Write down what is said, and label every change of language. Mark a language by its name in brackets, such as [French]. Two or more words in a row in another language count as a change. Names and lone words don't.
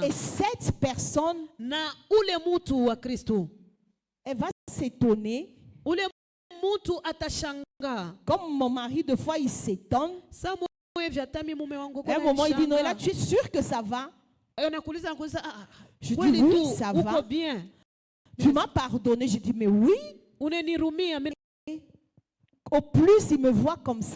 [French] Et cette personne, [Swahili] na ule mtu wa Kristo, [French] elle va s'étonner. [Swahili] Ule mtu atashanga. [French] Comme mon mari, de fois, il s'étonne. À un moment, il dit, Noëlla, tu es sûr que ça va? Je dis, oui, ça va. Tu m'as pardonné. Je dis, mais oui. Au plus, il me voit comme ça.